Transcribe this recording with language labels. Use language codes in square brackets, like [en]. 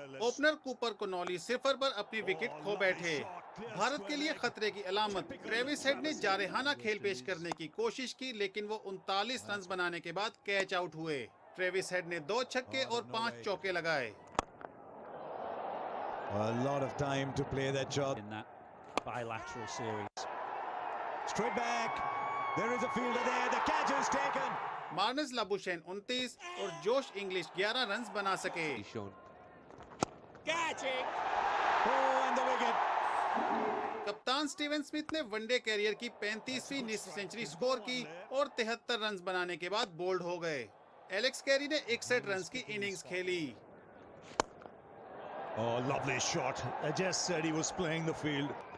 [hi] Opener Cooper कोनॉली सिफर पर अपनी wicket खो बैठे। भारत के लिए खतरे की अलामत। ट्रेविस हेड ने जारहाना खेल पेश करने की कोशिश की, लेकिन वो 39 रन बनाने के बाद कैच आउट हुए। ट्रेविस हेड ने 2 छक्के और 5 चौके लगाए। [en] A lot of time to play that shot. bilateral series. Straight back. There is a fielder there. The catch is taken. [hi] Marnus Labuschagne 29 और जोश इंग्लिश 11 रन्स बना सके। [en] Catching. Oh, and the wicket. [hi] कप्तान स्टीवन स्मिथ ने one day career की 35वीं निस्फ century score की और 73 runs बनाने के बाद बोल्ड हो गए। एलेक्स कैरी ने 61 रन्स की इनिंग्स खेली। [en] Oh, lovely shot. I just said he was playing the field.